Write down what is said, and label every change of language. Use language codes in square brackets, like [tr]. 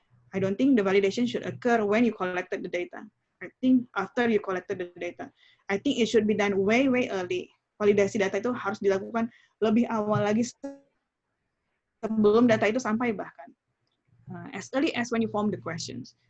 [en] I don't think the validation should occur when you collected the data. I think after you collected the data. I think it should be done way early. [id] Validasi data itu harus dilakukan lebih awal lagi, sebelum data itu sampai bahkan. [en] As early as when you form the questions.